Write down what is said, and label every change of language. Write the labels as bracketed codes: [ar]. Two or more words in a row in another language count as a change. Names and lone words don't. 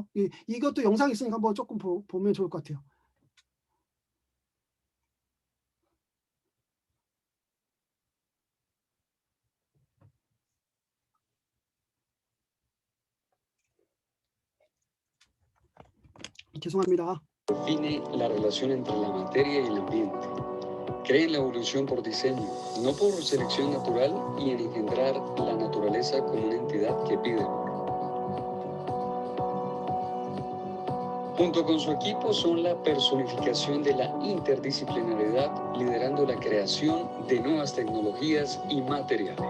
[ko] 이것도 영상이 있으니까 한번 조금 보면 좋을 것 같아요. 죄송합니다. [es] Define la relación entre la materia y el ambiente. Cree en la evolución por diseño, no por selección natural y en engendrar la naturaleza como una entidad que pide. Junto con su equipo son la personificación de la interdisciplinariedad, liderando la creación de nuevas tecnologías y materiales.